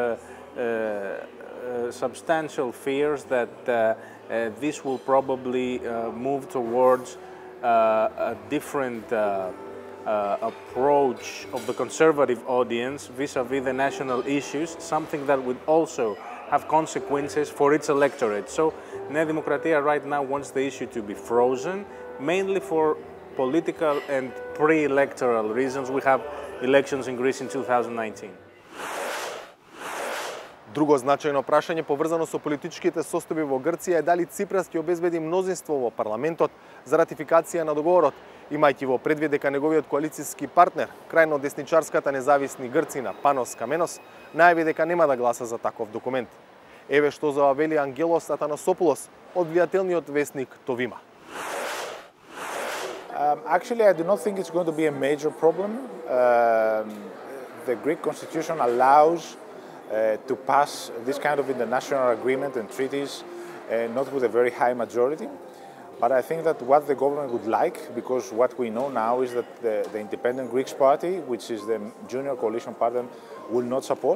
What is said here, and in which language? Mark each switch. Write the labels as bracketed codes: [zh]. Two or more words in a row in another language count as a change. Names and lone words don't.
[en] substantial fears that this will probably move towards a different approach of the conservative audience vis-à-vis the national issues, something that would also have consequences for its electorate. So Nea Demokratia right now wants the issue to be frozen, mainly for political and pre-electoral reasons. We have elections in Greece in 2019. [mk] Друго значајно прашање поврзано со политичките состојби во Грција е дали Ципрас ќе обезбеди мнозинство во парламентот за ратификација на договорот, имајќи во предвид дека неговиот коалициски партнер, крајно десничарската независни Грцина Панос Каменос, најави дека нема да гласа за таков документ. Еве што завели Ангелос Атанасопулос од влијателниот вестник Товима. [en] Actually, I do not think it's going to be a major problem. The Greek constitution allows to pass this kind of international agreement and treaties not with a very high majority. But I think that what the government would like, because what we know now is that the Independent Greeks Party, which is the junior coalition partner, will not support.